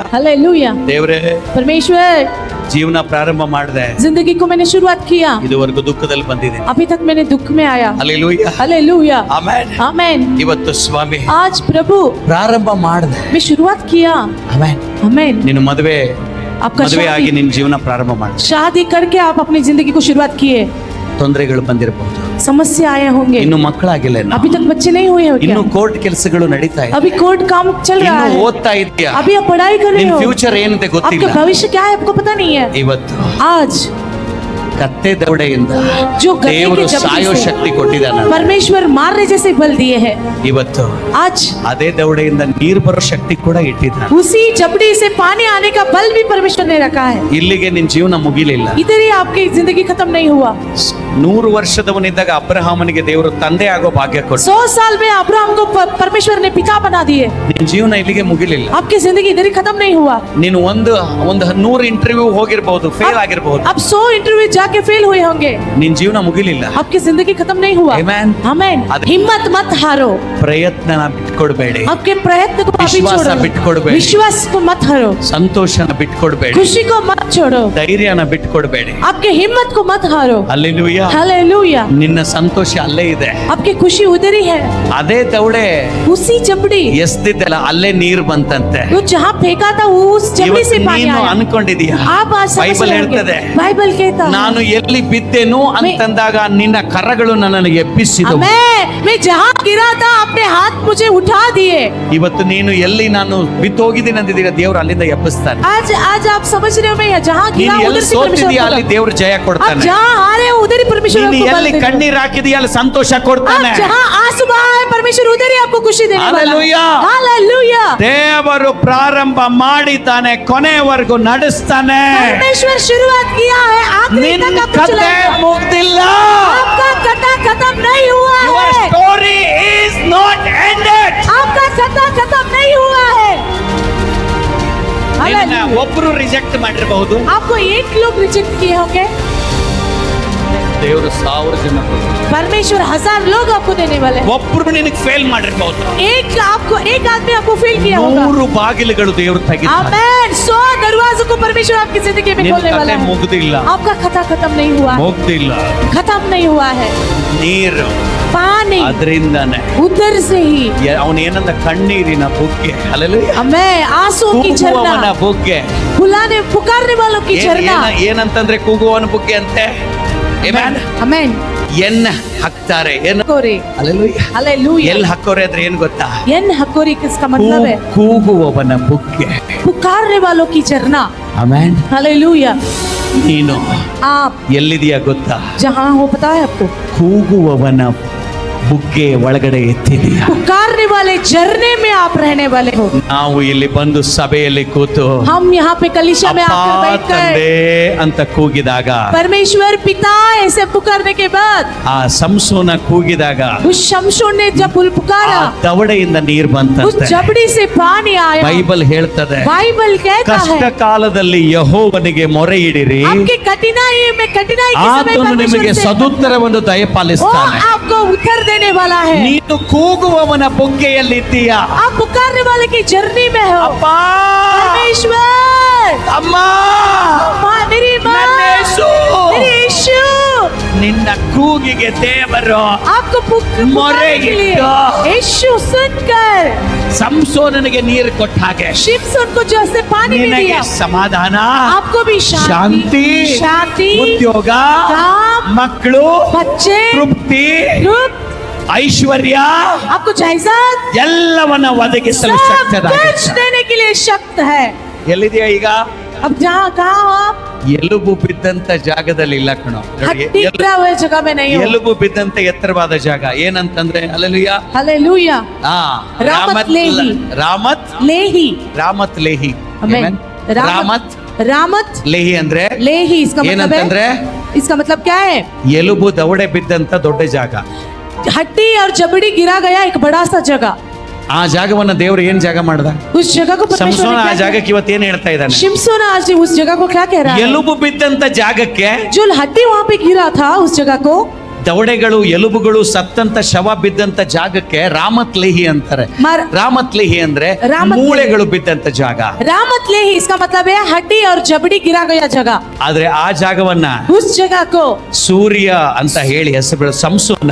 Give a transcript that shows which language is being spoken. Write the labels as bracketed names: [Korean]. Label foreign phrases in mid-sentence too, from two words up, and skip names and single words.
[Hindi] हालेलुया. [Kannada] ದೇವರೇ, [Hindi] परमेश्वर, [Kannada] ಜೀವನ ಪ್ರಾರಂಭ ಮಾಡಿದೆ, [Hindi] जिंदगी को मैंने शुरुआत किया, [Kannada] ಇದುವರೆಗೂ ದುಃಖದಲ್ಲಿ ಬಂದಿದ್ದೀನಿ. [Hindi] अभी तक मैंने दुख में आया. [Kannada] ಹಲ್ಲೆಲೂಯಾ. [Hindi] हालेलुया. [Kannada] ಆಮೆನ್. [Hindi] आमीन. [Kannada] ಇವತ್ತು ಸ್ವಾಮಿ [Hindi] आज प्रभु [Kannada] ಪ್ರಾರಂಭ ಮಾಡಿದೆ. [Hindi] मैं शुरुआत किया. [Kannada] ಆಮೆನ್. [Hindi] आमीन. [Kannada] ನಿನ್ನ ಮದುವೆ [Hindi] आपका [Kannada] ಆಗಿ ನಿನ್ನ ಜೀವನ ಪ್ರಾರಂಭ ಮಾಡಿ. [Hindi] शादी करके आप अपनी जिंदगी को शुरुआत किए. [Kannada] ತೊಂದರೆಗಳು ಬಂದಿರಬಹುದು, [Hindi] समस्या आए होंगे, [Kannada] ಇನ್ನು ಮಕ್ಕಳಾಗಿಲ್ಲ, [Hindi] अभी तक बच्चे नहीं हुए हो [Kannada] ಇನ್ನು [Hindi] क्या? [Kannada] ಕೋರ್ಟ್ ಕೆಲಸಗಳು ನಡೀತಾ ಇದೆ, [Hindi] अभी कोर्ट काम चल रहा [Kannada] ಇನ್ನು [Hindi] है, [Kannada] ಓದ್ತಾ ಇದೆಯಾ, [Hindi] अभी आप पढ़ाई कर रहे [Kannada] ನಿನ್ನ [Hindi] हो, [Kannada] ಫ್ಯೂಚರ್ ಏನಿದೆ ಗೊತ್ತಿಲ್ಲ. [Hindi] आपका भविष्य क्या है आपको पता नहीं है. [Kannada] ಇವತ್ತು [Hindi] आज [Kannada] ಕತ್ತೆ ದವಡೆಯಿಂದ [Hindi] जो गधे [Kannada] ದೇವರು [Hindi] के [Kannada] ಸಾಯೋ [Hindi] जबड़े [Kannada] ಶಕ್ತಿ [Hindi] से [Kannada] ಕೊಟ್ಟಿದ್ದಾನೆ. [Hindi] परमेश्वर मारने जैसे बल दिए हैं. [Kannada] ಇವತ್ತು [Hindi] आज [Kannada] ಅದೇ ದವಡೆಯಿಂದ ನೀರು ಬರೋ ಶಕ್ತಿ ಕೂಡ ಇಟ್ಟಿದ್ದಾನೆ. [Hindi] उसी जबड़ी से पानी आने का बल भी परमेश्वर ने रखा है. [Kannada] ಇಲ್ಲಿಗೆ ನಿನ್ನ ಜೀವನ ಮುಗಿಲಿಲ್ಲ. [Hindi] इधर ही आपकी जिंदगी खत्म नहीं हुआ. [Kannada] 100 ವರ್ಷದವನಿದ್ದಾಗ ಅಬ್ರಹಾಮನಿಗೆ ದೇವರು ತಂದೆ ಆಗೋ ಭಾಗ್ಯ ಕೊಟ್ಟ. [Hindi] 100 साल में अब्राहम को परमेश्वर ने पिता बना दिए. [Kannada] ನಿನ್ನ ಜೀವನ ಇಲ್ಲಿಗೆ ಮುಗಿಲಿಲ್ಲ. [Hindi] आपकी जिंदगी इधर ही खत्म नहीं हुआ. [Kannada] ನೀನು ಒಂದು 100 ಇಂಟರ್ವ್ಯೂ ಹೋಗಿರಬಹುದು, ಫೇಲ್ ಆಗಿರಬಹುದು, [Hindi] अब 100 इंटरव्यू जाके फेल हुए होंगे. [Kannada] ನಿನ್ನ ಜೀವನ ಮುಗಿಲಿಲ್ಲ. [Hindi] आपकी जिंदगी खत्म नहीं हुआ. [English] Amen. [Hindi] आमीन. अद- हिम्मत मत हारो. [Kannada] ಪ್ರಯತ್ನನ ಬಿಟ್ಕೊಡ್ಬೇಡಿ, [Hindi] आपके प्रयत्न को अभी विश्वास छोड़ो. [Kannada] बिटकोडಬೇಡಿ. [Hindi] विश्वास को मत हारो. [Kannada] ಸಂತೋಷನ ಬಿಟ್ಕೊಡ್ಬೇಡಿ, [Hindi] खुशी को मत छोड़ो. [Kannada] ಧೈರ್ಯನ ಬಿಟ್ಕೊಡ್ಬೇಡಿ. [Hindi] आपके हिम्मत को मत हारो. [Kannada] ಹಲ್ಲೆಲೂಯಾ. [Hindi] हालेलुया. [Kannada] ನಿನ್ನ ಸಂತೋಷ ಅಲ್ಲೇ ಇದೆ. [Hindi] आपकी खुशी उधर ही है. [Kannada] ಅದೇ ದವಡೆ [Hindi] उसी जबड़ी [Kannada] ಎಸ್ತಿದ್ದಲ್ಲ ಅಲ್ಲೇ ನೀರು ಬಂತಂತೆ. [Hindi] वो जहाँ फेंका था वो उस जबड़ी से [Kannada] ಇವತ್ತು [Hindi] पानी [Kannada] ನೀನು [Hindi] आया. [Kannada] ಅನ್ಕೊಂಡಿದೀಯ, [Hindi] आप आज समझ [Kannada] ಬೈಬಲ್ [Hindi] रहे [Kannada] ಹೇಳ್ತದೆ, [Hindi] होंगे. बाइबल कहता है, [Kannada] ನಾನು ಎಲ್ಲಿ ಬಿದ್ದೆನು ಅಂತಂದಾಗ ನಿನ್ನ ಕರಗಳು ನನ್ನನ್ನು ಎಬ್ಬಿಸಿದವು. [Hindi] मैं जहाँ गिरा था अपने हाथ मुझे उठा दिए. [Kannada] ಇವತ್ತು ನೀನು ಎಲ್ಲಿ ನಾನು ಬಿದ್ದೋಗಿದ್ದೀನಿ ಅಂದಿದ್ದೀರ, ದೇವರು ಅಲ್ಲಿಂದ ಎಬ್ಬಿಸ್ತಾನೆ. [Hindi] आज आप समझ रहे हो, मैं जहाँ गिरा [Kannada] ನೀನು [Hindi] उधर [Kannada] ಎಲ್ಲಿ [Hindi] से परमेश्वर [Kannada] ಸೋತಿದೀಯ ಅಲ್ಲಿ [Hindi] उठा. [Kannada] ದೇವರು ಜಯ [Hindi] आप [Kannada] ಕೊಡ್ತಾನೆ. [Hindi] जहाँ हारे हो उधर ही परमेश्वर [Kannada] ನೀನು [Hindi] आपको बल [Kannada] ಎಲ್ಲಿ [Hindi] देगा। [Kannada] ಕಣ್ಣೀರ್ ಹಾಕಿದೀಯ ಅಲ್ಲಿ ಸಂತೋಷ [Hindi] आप [Kannada] ಕೊಡ್ತಾನೆ. [Hindi] जहाँ आंसू बहाए परमेश्वर उधर ही आपको खुशी देने वाला है। हालेलुया। हालेलुया। [Kannada] ದೇವರು ಪ್ರಾರಂಭ ಮಾಡಿದ್ದಾನೆ, ಕೊನೆಯವರೆಗೂ ನಡೆಸ್ತಾನೆ. [Hindi] परमेश्वर शुरुआत किया है, आखिरी [Kannada] ನಿನ್ನ [Hindi] तक आपको [Kannada] ಕಥೆ [Hindi] चलाएगा। [Kannada] ಮುಗ್ದಿಲ್ಲ. [Hindi] आपका कथा खत्म नहीं हुआ [English] Your [Hindi] है। [English] story is not ended. [Hindi] आपका कथा खत्म नहीं हुआ है। [Kannada] ನಿನ್ನ [Hindi] हालेलुया। [Kannada] ಒಬ್ರು ರಿಜೆಕ್ಟ್ ಮಾಡಿರಬಹುದು, [Hindi] आपको एक लोग रिजेक्ट किए होंगे, [Kannada] ದೇವರು 1000 ಜನ [Hindi] परमेश्वर 1000 लोग आपको देने वाले हैं। [Kannada] ಒಬ್ರು ನಿನಗೆ ಫೇಲ್ ಮಾಡಿರಬಹುದು. [Hindi] एक आदमी आपको फेल किया होगा। [Kannada] 100 ಬಾಗಿಲುಗಳು ದೇವರು ತೆಗಿತಾನೆ. [Hindi] आमेन। 100 दरवाजों को परमेश्वर आपकी जिंदगी में [Kannada] ನಿನ್ನ [Hindi] खोलने वाला [Kannada] ಕಥೆ [Hindi] है। [Kannada] ಮುಗ್ದಿಲ್ಲ, [Hindi] आपका कथा खत्म नहीं हुआ है। [Kannada] ಮುಗ್ದಿಲ್ಲ. [Hindi] खत्म नहीं हुआ है। [Kannada] ನೀರು [Hindi] पानी [Kannada] ಅದರಿಂದಾನೆ [Hindi] उधर से ही [Kannada] ಅವನು ಏನಂದ ಕಣ್ಣೀರಿನ ಬುಗ್ಗೆ. ಹಲ್ಲೆಲೂಯಾ. [Hindi] हमें आंसू की [Kannada] ಕೂಗುವವನ [Hindi] झरना, [Kannada] ಬುಗ್ಗೆ. [Hindi] बुलाने पुकारने वालों की झरना। [Kannada] ಏನಂತಂದ್ರೆ ಕೂಗುವವನ ಬುಗ್ಗೆ ಅಂತೆ. ಆಮೆನ್. [Hindi] आमेन। [Kannada] ಎನ್ನ ಹಾಕ್ತಾರೆ, ಏನು [Hindi] हकोरे। [Kannada] ಹಲ್ಲೆಲೂಯಾ. [Hindi] हालेलुया। [Kannada] ಎಲ್ಲಿ ಹಾಕೋರೆ ಅಂದ್ರೆ ಏನ್ ಗೊತ್ತಾ? [Hindi] यन हकोरी किसका मतलब है? [Kannada] ಕೂಗುವವನ ಬುಗ್ಗೆ. [Hindi] पुकारने वालों की झरना। [Kannada] ಆಮೆನ್. [Hindi] हालेलुया। [Kannada] ನೀನು [Hindi] आप [Kannada] ಎಲ್ಲಿದೆಯಾ ಗೊತ್ತಾ? [Hindi] जहाँ हो पता है आपको? [Kannada] ಕೂಗುವವನ ಬುಗ್ಗೆ ಒಳಗಡೆ ಎತ್ತಿದೆಯಾ? [Hindi] पुकारने वाले झरने में आप रहने वाले हो। [Kannada] ನಾವು ಇಲ್ಲಿ ಬಂದು ಸಭೆಯಲ್ಲಿ ಕೂತು [Hindi] हम यहाँ पे कलीसिया में आकर [Kannada] ಅಪ್ಪ [Hindi] बैठकर [Kannada] ತಂದೆ ಅಂತ ಕೂಗಿದಾಗ, [Hindi] परमेश्वर पिता ऐसे पुकारने के बाद [Kannada] ಆ ಸಂಸೋನ ಕೂಗಿದಾಗ [Hindi] उस शमशोन ने जब [Kannada] ಆ [Hindi] पुकारा, [Kannada] ದವಡೆಯಿಂದ ನೀರು [Hindi] उस [Kannada] ಬಂತಂತೆ. [Hindi] जबड़ी से पानी आया। [Kannada] ಬೈಬಲ್ ಹೇಳ್ತದೆ, [Hindi] बाइबल कहता [Kannada] ಕಷ್ಟ [Hindi] है [Kannada] ಕಾಲದಲ್ಲಿ ಯೆಹೋವನಿಗೆ ಮೊರೆ ಇಡಿರಿ, [Hindi] आपके कठिनाई में, कठिनाई के समय [Kannada] ಆತನು ನಿಮಗೆ [Hindi] परमेश्वर से [Kannada] ಸದುತ್ತರವನ್ನು [Hindi] वो [Kannada] ದಯಪಾಲಿಸ್ತಾನೆ. [Hindi] आपको उत्तर देने वाला है। [Kannada] ನೀನು ಕೂಗುವವನ ಬುಗ್ಗೆಯಲ್ಲಿದ್ದೀಯಾ? [Hindi] आप पुकारने वाले की जर्नी में हो। [Kannada] ಅಪ್ಪ, [Hindi] परमेश्वर, [Kannada] ಅಮ್ಮ, [Hindi] माँ, मेरी माँ, [Kannada] ನನ್ನ ಯೇಸು. [Hindi] मेरे यीशु, [Kannada] ನಿನ್ನ ಕೂಗಿಗೆ ದೇವರು [Hindi] आपको पुकारने के लिए [Kannada] ಮೊರೆಯಿಟ್ಟು [Hindi] यीशु सुनकर [Kannada] ಸಂಸೋನನಿಗೆ ನೀರು ಕೊಟ್ಟ ಹಾಗೆ [Hindi] शिमशोन को जैसे पानी में [Kannada] ನಿನಗೆ [Hindi] दिया, [Kannada] ಸಮಾಧಾನ, [Hindi] आपको भी [Kannada] ಶಾಂತಿ, [Hindi] शांति, [Kannada] ಉದ್ಯೋಗ, [Hindi] काम, [Kannada] ಮಕ್ಕಳು, [Hindi] बच्चे, [Kannada] ತೃಪ್ತಿ, [Hindi] रूप, [Kannada] ಐಶ್ವರ್ಯ [Hindi] आपको जायदाद, [Kannada] ಎಲ್ಲವನ್ನ ಒದಗಿಸಲು [Hindi] सब कुछ [Kannada] ಶಕ್ತನಾಗಿದ್ದಾನೆ. [Hindi] देने के लिए शक्त है। [Kannada] ಎಲ್ಲಿದೆಯಾ ಈಗ? [Hindi] अब जहाँ कहाँ हो आप? [Kannada] ಎಲುಬು ಬಿದ್ದಂತ ಜಾಗದಲ್ಲಿ ಇಲ್ಲ ಕಣೋ. ನೋಡಿ, [Hindi] हड्डी गिरा हुए जगह में नहीं हो। [Kannada] ಎಲುಬು ಬಿದ್ದಂತ ಎತ್ತರವಾದ ಜಾಗ ಏನಂತಂದ್ರೆ ಅಲ್ಲೆಲುಯ್ಯ. [Hindi] हालेलुया। ರಾಮತ್ ಲೇಹಿ. [Kannada] ರಾಮತ್ [Hindi] लेही। [Kannada] ರಾಮತ್ ಲೇಹಿ. [Hindi] आमेन। [English] Amen. ರಾಮತ್ [Hindi] रामत [Kannada] ಲೇಹಿ ಅಂದ್ರೆ [Hindi] लेही, इसका मतलब [Kannada] ಏನಂತಂದ್ರೆ [Hindi] है, इसका मतलब क्या है? [Kannada] ಎಲುಬು ದವಡೆ ಬಿದ್ದಂತ ದೊಡ್ಡ ಜಾಗ. [Hindi] हड्डी और जबड़ी गिरा गया एक बड़ा सा जगह। [Kannada] ಆ ಜಾಗವನ್ನ ದೇವರು ಏನ್ ಜಾಗ ಮಾಡ್ದ? [Hindi] उस जगह को परमेश्वर [Kannada] ಸಂಸೋನ [Hindi] ने [Kannada] ಆ [Hindi] क्या किया? [Kannada] ಜಾಗಕ್ಕೆ ಇವತ್ತೇನ್ ಹೇಳ್ತಾ ಇದ್ದಾನೆ? [Hindi] शिमशोन आज उस जगह को क्या कह रहा है? [Kannada] ಎಲುಬು ಬಿದ್ದಂತ ಜಾಗಕ್ಕೆ [Hindi] जो हड्डी वहाँ पे गिरा था उस जगह को, [Kannada] ದವಡೆಗಳು ಎಲುಬುಗಳು ಸತ್ತಂತ ಶವ ಬಿದ್ದಂತ ಜಾಗಕ್ಕೆ ರಾಮತ್ ಲೇಹಿ ಅಂತಾರೆ. ರಾಮತ್ ಲೇಹಿ ಅಂದ್ರೆ ರಾಮತ್ ಮೂಳೆಗಳು ಬಿದ್ದಂತ ಜಾಗ. [Hindi] रामत लेही, इसका मतलब है हड्डी और जबड़ी गिरा गया जगह। [Kannada] ಆದ್ರೆ ಆ ಜಾಗವನ್ನ [Hindi] उस जगह को [Kannada] ಸೂರ್ಯ ಅಂತ ಹೇಳಿ ಹೆಸರು ಸಂಸೋನ